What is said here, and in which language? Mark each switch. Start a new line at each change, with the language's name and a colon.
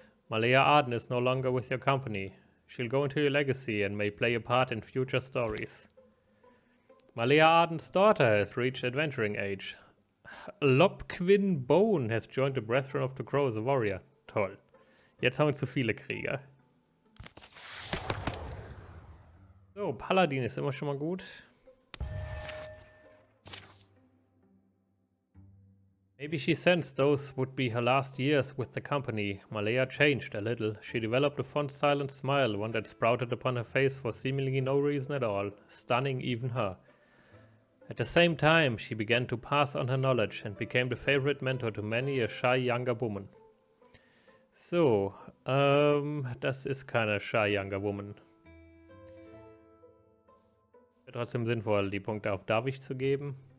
English: Malea Arden is no longer with your company. She'll go into your legacy and may play a part in future stories. Malea Arden's daughter has reached adventuring age. Lobquin Bone has joined the Brethren of the Crow as a warrior.
German: Toll. Jetzt haben wir zu viele Krieger. So, Paladin ist immer schon mal gut.
English: Maybe she sensed those would be her last years with the company. Malea changed a little. She developed a fond silent smile, one that sprouted upon her face for seemingly no reason at all, stunning even her. At the same time, she began to pass on her knowledge and became the favorite mentor to many a shy younger woman.
German: So, das ist keine
English: shy younger woman.
German: Trotzdem sinnvoll, die Punkte auf darf ich zu geben.